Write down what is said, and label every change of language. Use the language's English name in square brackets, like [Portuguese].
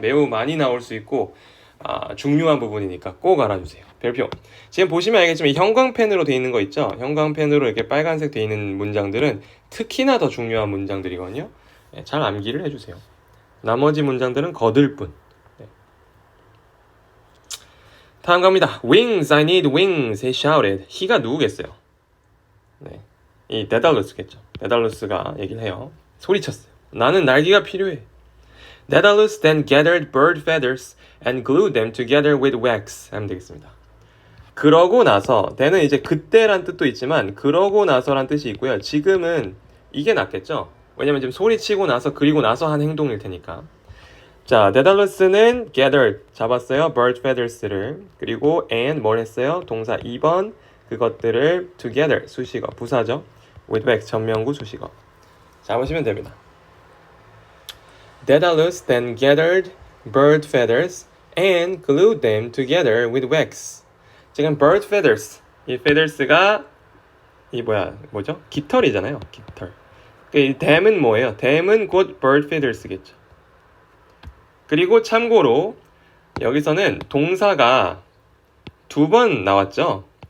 [Korean] 매우 많이 나올 수 있고 중요한 부분이니까 꼭 알아주세요. 별표. 지금 보시면 알겠지만 이 형광펜으로 되어 있는 거 있죠? 형광펜으로 이렇게 빨간색 되어 있는 문장들은 특히나 더 중요한 문장들이거든요. 네, 잘 암기를 해주세요. 나머지 문장들은 거들 뿐. 네. 다음 갑니다. [English] Wings, I need wings, he shouted. [Korean] he가 누구겠어요? 네, 이 데달루스겠죠. 데달루스가 얘기를 해요. 소리쳤어요. 나는 날개가 필요해. [English] Daedalus then gathered bird feathers and glued them together with wax. [Korean] 하면 되겠습니다. 그러고 나서, the는 이제 그때란 뜻도 있지만 그러고 나서란 뜻이 있고요. 지금은 이게 낫겠죠? 왜냐면 지금 소리치고 나서 그리고 나서 한 행동일 테니까. 자, 데달루스는 gathered, 잡았어요. [English] bird feathers [Korean] 를. 그리고 and 뭘 했어요? 동사 2번 그것들을 together, 수식어, 부사죠. [English] with wax, [Korean] 전명구 수식어. 잡으시면 됩니다. [English] Daedalus then gathered bird feathers and glued them together with wax. [Korean] 지금 [English] bird feathers, [Korean] 이 feathers가 뭐죠? 깃털이잖아요. 깃털. 이 them은 뭐예요? them은 곧 [English] bird feathers [Korean] 겠죠. 그리고 참고로 여기서는 동사가 2번 나왔죠.